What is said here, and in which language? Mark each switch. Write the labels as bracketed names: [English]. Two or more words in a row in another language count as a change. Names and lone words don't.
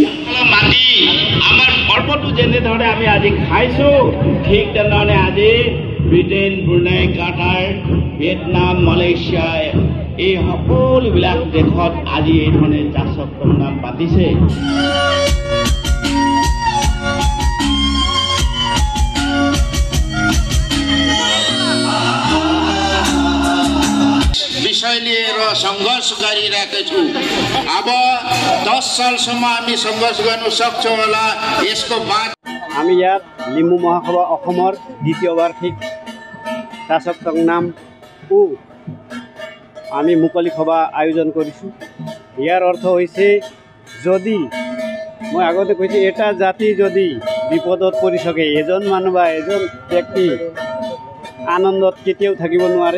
[Assamese] माथि আমাৰ पर्वটো যেনে ধৰণে আমি আজি খাইছো ঠিক তেনেধৰণে আজি ব্ৰিটেইন ব্ৰুনাই কাটাৰ ভিয়েটনাম মালয়েছিয়া এই সকলোবিলাক দেশত আজি এই ধৰণে জাচক নাম পাতিছে। [Nepali] विषय लिएर संघर्ष गरिरहेको छु। अब 10 सालसम्म हामी संघर्ष गर्न सक्छौँ होला। यसको बाद [Assamese] আমি ইয়াত লিম্বু মহাসভা অসমৰ দ্বিতীয় বাৰ্ষিক শাসক সংগ্ৰাম আমি মুকলি সভা আয়োজন কৰিছোঁ। ইয়াৰ অৰ্থ হৈছে যদি মই আগতে কৈছোঁ এটা জাতি যদি বিপদত পৰি থাকে এজন মানুহ বা এজন ব্যক্তি আনন্দত কেতিয়াও থাকিব নোৱাৰে।